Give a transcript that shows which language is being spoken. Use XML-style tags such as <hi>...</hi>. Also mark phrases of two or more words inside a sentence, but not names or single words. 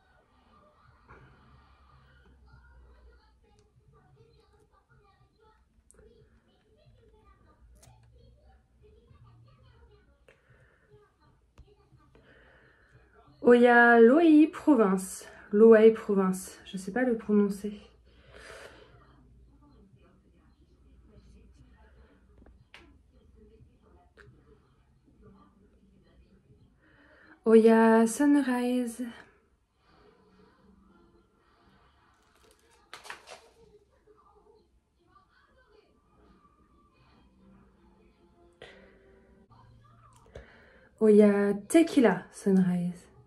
<rw>Oya Loei Province. Loei Province.</rw> <fr>Je ne sais pas le prononcer.</fr> <rw>Oya Sunrise. Oya Tequila Sunrise.</rw>